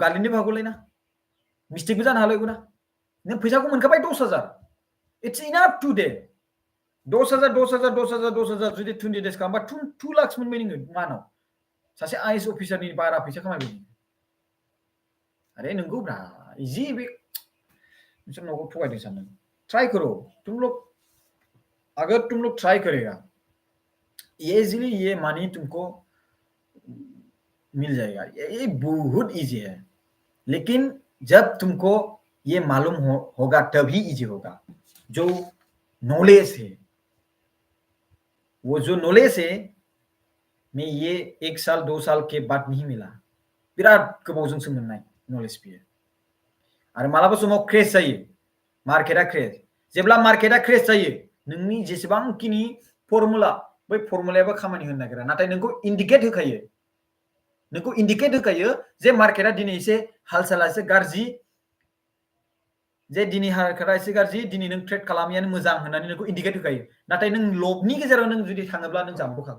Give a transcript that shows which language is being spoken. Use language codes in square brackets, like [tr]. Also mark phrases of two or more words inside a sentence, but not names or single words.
[brx] गालिनोबो हागौलै ना मिस्टेकबो जानो हालायगौ ना नों फैसाखौ मोनखाबाय 10,000 [en] It's enough today [brx] 10,000 10,000 10,000 10,000 जुदि 20 days खालामबा 2 lakhs मोनबाय नोङो मानाव सासे आइएस अफिसारनि बारा फैसा खामायबाय अरे नंगौ ब्रा इजि बे नोंसोर न'खौ थगायदों सानदों [hi] ट्राई करो तुम लोग अगर तुम लोग ट्राई करेगा इजीली ये मनी तुमको मिल जाएगा ये बहुत इजी है लेकिन जब तुमको ये मालूम होगा तभी इजी होगा जो नॉलेज है वो जो नॉलेज है मैं ये 1 साल 2 साल के बाद नहीं मिला [brx] बिराद गोबावजोंसो मोननाय नॉलेज बियो आरो मालाबा समाव क्रेश जायो मार्केटआ क्रेश जेब्ला मार्केटआ क्रेश जायो नोंनि जेसेबांखिनि फर्मुला बै फर्मुलायाबो खामानि होनो नागिरा नाथाय नोंखौ इंडिकेट होखायो जे मार्केटआ दिनै एसे हाल-साला एसे गाज्रि जे दिनै मार्केटआ एसे गाज्रि दिनै नों ट्रेड खालामियानो मोजां होननानै नोंखौ इंडिकेट होखायो नाथाय नों लबनि गेजेराव नों जुदि थाङोब्ला नों जामबोखागोन